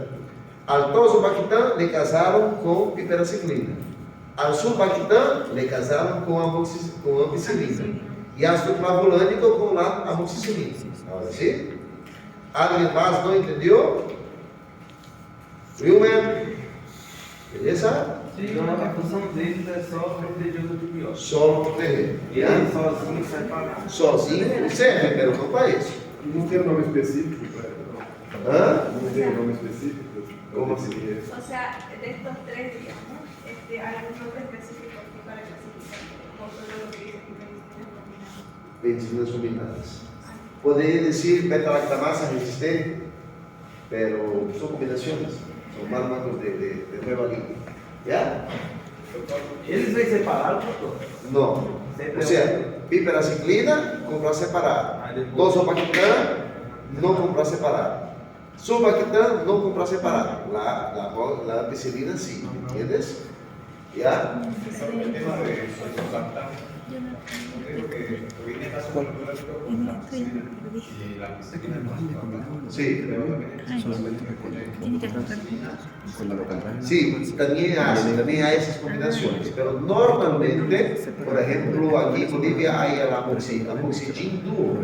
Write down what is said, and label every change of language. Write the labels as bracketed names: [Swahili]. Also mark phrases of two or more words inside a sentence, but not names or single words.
[Spanish] Al tozobactam le casaron con piperaciclina, al sulbactam le casaron con amoxicilina, y ácido provolónico con la amoxicilina. Ahora sí, ¿alguien más no entendió? Wilmer, [Portuguese] beleza? Então a função deles é só proteger os antibióticos. Só proteger. E ele sozinho sai para Sozinho serve, pero não para isso. Não tem um nome específico para Hã? Não tem um nome específico? Como assim? [Spanish] O sea, de estos tres, digamos, hay algún nombre específico aquí para clasificar con todo lo que dice que Medicinas combinadas. [Portuguese] Poderia dizer beta-lactamasa resistente, pero são combinações. São fármacos de nova linha. Já? Eles vêm separados, doutor? Não. Ou seja, piperaciclina, comprar separado. Tozobactam, não comprar separado. Sulbactam, não comprar separado. [Spanish] La ampicilina, [Portuguese] sim. Entendes? Já? [Spanish] El tema de sulbactam, creo que hoy en caso con la ampicilina y la ampicilina no Sí. solamente con la local. Sí, también hay esas combinaciones, pero normalmente, por ejemplo, aquí en Bolivia hay el amoxicillin duo.